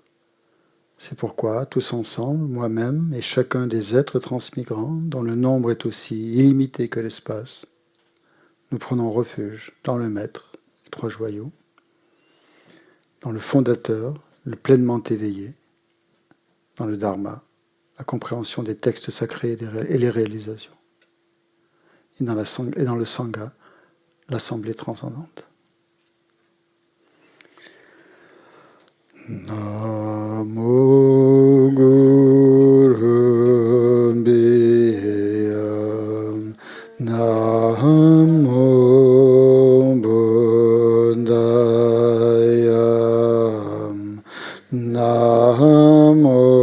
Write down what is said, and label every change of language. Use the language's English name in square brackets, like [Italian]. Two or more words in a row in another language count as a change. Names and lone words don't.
[French] C'est pourquoi, tous ensemble, moi-même et chacun des êtres transmigrants, dont le nombre est aussi illimité que l'espace, nous prenons refuge dans le Maître, les trois joyaux, dans le Fondateur, le pleinement éveillé, dans le Dharma, la compréhension des textes sacrés et les réalisations, et dans le Sangha, l'assemblée transcendante. [Sanskrit] Namo Guru Bhayam Namo Buddhayam Namo